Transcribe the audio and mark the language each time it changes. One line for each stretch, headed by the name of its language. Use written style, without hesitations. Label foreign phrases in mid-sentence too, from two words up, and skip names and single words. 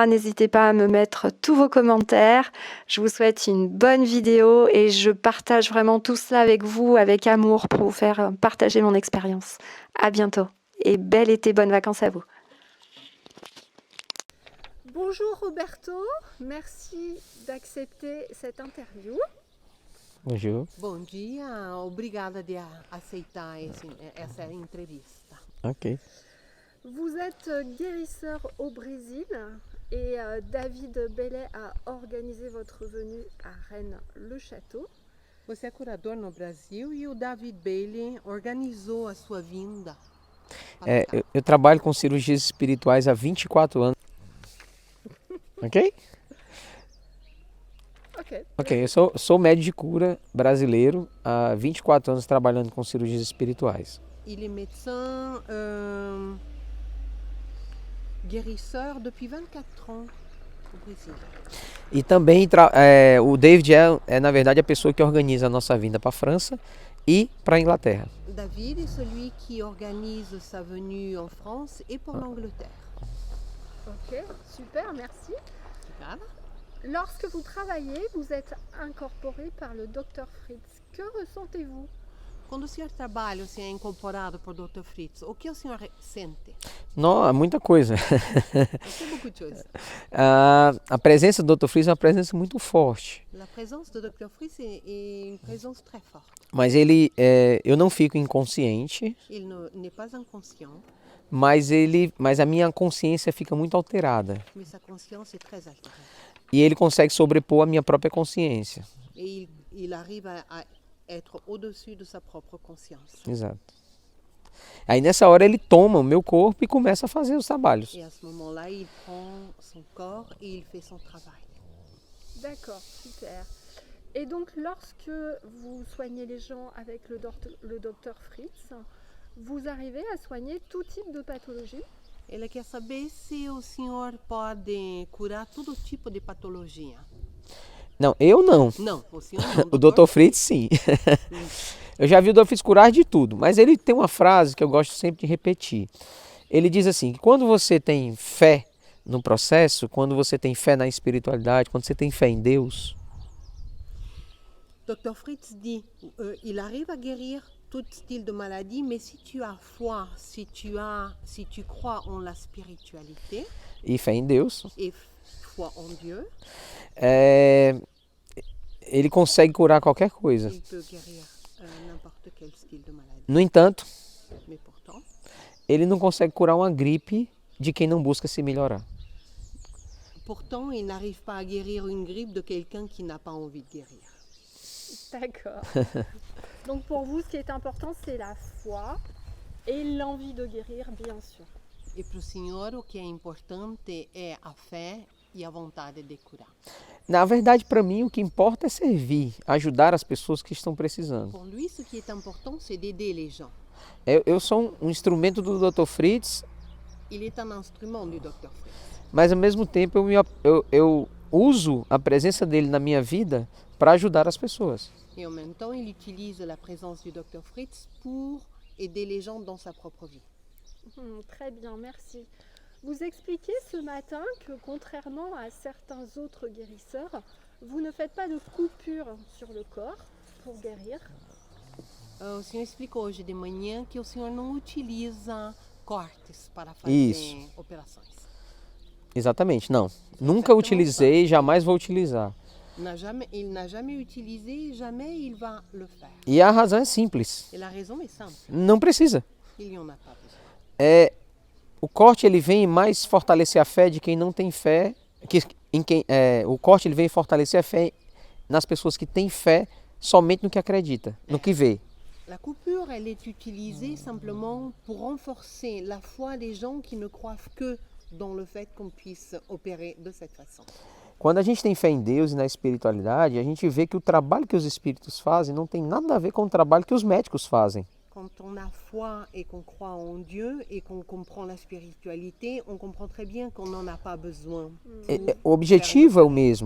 French: N'hésitez pas à me mettre tous vos commentaires. Je vous souhaite une bonne vidéo et je partage vraiment tout cela avec vous, avec amour, pour vous faire partager mon expérience. À bientôt et bel été, bonnes vacances à vous. Bonjour Roberto, merci d'accepter cette interview. Bonjour.
Portuguese: Bom dia, obrigada de aceitar essa entrevista. Ok.
French: Vous êtes guérisseur au Brésil et David Bellet a organisé votre venue à Rennes-le-Château.
Portuguese: Você é curador no Brasil e o David Bailey organizou a sua vinda. Eu trabalho com cirurgias espirituais há 24 anos. Ok? Ok, eu sou médico de cura brasileiro há 24 anos trabalhando com cirurgias espirituais.
French: Il est médecin guérisseur depuis 24 ans au Brésil.
Portuguese: E também o David é, na verdade, a pessoa que organiza a nossa vinda para a França e para a Inglaterra.
French: David est celui qui organise sa venue en France et pour l'Angleterre. Ok, super, merci.
Portuguese: Obrigada.
French: Lorsque vous travaillez, vous êtes incorporé par le docteur Fritz. Que ressentez-vous?
Portuguese: Quando o senhor trabalha, o senhor é incorporado por Dr. Fritz. O que o senhor sente? Não, muita coisa.
French: C'est beaucoup de choses.
Portuguese: A presença do Dr. Fritz é uma presença muito forte.
French: La présence de Dr. Fritz est une présence très forte.
Portuguese: Mas eu não fico inconsciente.
French: Il n'est pas inconscient.
Portuguese: Mas a minha consciência fica muito alterada.
French: Mais sa conscience est très altérée.
Portuguese: E ele consegue sobrepor a minha própria consciência.
French: Et il arrive à être au-dessus de sa propre conscience.
Portuguese: Exato. Aí nessa hora ele toma o meu corpo e começa a fazer os trabalhos.
French: Et à ce moment-là, il prend son corps et il fait son travail. D'accord, super. Et donc lorsque vous soignez les gens avec le docteur Fritz, vous arrivez à soigner tout type de pathologie?
Portuguese: Ele quer saber se o senhor pode curar todo tipo de patologia. Não, eu não. Não, o senhor não. O Dr. Fritz sim. Eu já vi o Dr. Fritz curar de tudo, mas ele tem uma frase que eu gosto sempre de repetir. Ele diz assim, que quando você tem fé no processo, quando você tem fé na espiritualidade, quando você tem fé em Deus,
French: Dr. Fritz dit, il arrive à guérir tout style de maladie, mais si tu as foi, si tu crois en la spiritualité
Portuguese: e fé em Deus,
French: et foi en Dieu,
Portuguese: ele consegue curar qualquer coisa.
French: il peut guérir n'importe quel style de maladie.
Portuguese: No entanto,
French: Mais pourtant,
Portuguese: ele não consegue curar uma gripe de quem não busca se melhorar.
French: il n'arrive pas à guérir une grippe de quelqu'un qui n'a pas envie de guérir. D'accord. Donc pour vous, ce qui est important, c'est la foi et l'envie de guérir, bien sûr.
Portuguese: E para o senhor, o que é importante é a fé e a vontade de curar. Na verdade, para mim, o que importa é servir, ajudar as pessoas que estão precisando.
French: Pour lui, ce qui est important, c'est d'aider les gens.
Portuguese: Eu sou um instrumento do Dr. Fritz,
French: Il est un instrument du Dr. Fritz.
Portuguese: mas ao mesmo tempo eu uso a presença dele na minha vida para ajudar as pessoas.
French: Et en même temps, il utilise la présence du Dr. Fritz pour aider les gens dans sa propre vie. Très bien, merci. Vous expliquez ce matin que contrairement à certains autres guérisseurs, vous ne faites pas de coupure sur le corps pour guérir.
Portuguese: O senhor explicou hoje de manhã que o senhor não utiliza cortes para fazer Isso. operações. Exatamente, não. Nunca utilizei, jamais vou utilizar.
French: Il n'a jamais utilisé, jamais il va le faire.
Portuguese: E a razão é simples.
French: Et la raison est simple,
Portuguese: Não precisa.
French: il n'y en a pas besoin.
Portuguese: O corte ele vem mais fortalecer a fé de quem não tem fé. O corte ele vem fortalecer a fé nas pessoas que têm fé somente no que acredita, no que vê.
French: La coupure, elle est utilisée simplement pour renforcer la foi des gens qui ne croient que dans le fait qu'on puisse opérer de cette façon.
Portuguese: Quando a gente tem fé em Deus e na espiritualidade, a gente vê que o trabalho que os espíritos fazem não tem nada a ver com o trabalho que os médicos fazem.
French: Quand on a foi et qu'on croit en Dieu et qu'on comprend la spiritualité, on comprend très bien qu'on n'en a pas besoin.
Portuguese: O objetivo é o mesmo.